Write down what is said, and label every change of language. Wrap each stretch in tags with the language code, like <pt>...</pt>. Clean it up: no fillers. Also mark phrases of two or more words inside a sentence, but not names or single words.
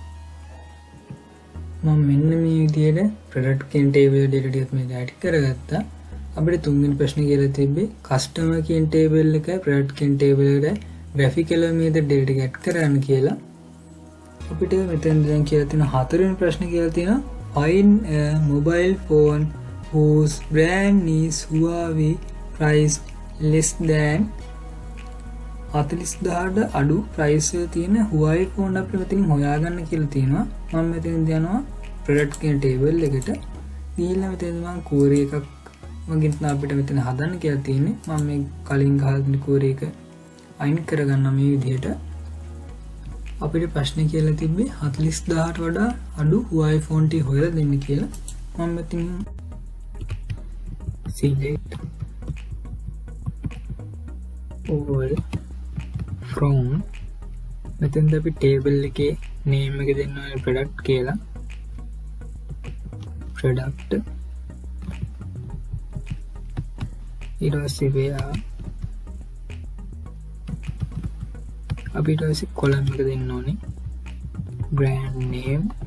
<si>මම මෙන්න මේ විදිහට ප්‍රොඩක්ට් කියන</si> <en>table data</en> <si>ටිකත් මේක ඇඩ් කරගත්තා. අපිට තුන්වෙනි ප්‍රශ්නේ කියලා තිබ්බේ කස්ටමර් කියන ටේබල් එකයි ප්‍රොඩක්ට් කියන ටේබල් එකට graphical මේද ඩේටා ටික ඇඩ් කරන්න කියලා. අපිට මෙතෙන් දැන් කියලා තියෙන හතරවෙනි ප්‍රශ්නේ කියලා තියෙනවා</si> <en>find a mobile phone whose brand is Huawei price less than</en> <si>40000ට අඩු ප්‍රයිස් එක තියෙන Huawei phone අපිට මෙතනින් හොයාගන්න කියලා තියෙනවා. මම මෙතනින් යනවා product කියන table එකට. ගිහිල්ලා මෙතන මම query එකක් මගින් අපිට මෙතන හදන්න කියලා තියෙන්නේ. මම මේ කලින් ගහලා තියෙන query එක අයින් කරගන්න මේ විදිහට. අපිට ප්‍රශ්නේ කියලා තිබ්බේ 40000ට වඩා අඩු Huawei phone ටික හොයලා දෙන්න කියලා. මම මෙතන</si> <en>select all from</en> <si>මෙතෙන්ද අපි ටේබල් එකේ name එක දෙන්න ඕනේ product කියලා. product ඊට පස්සේ වේයා අපි ඊට පස්සේ column එක දෙන්න ඕනේ brand name.</si>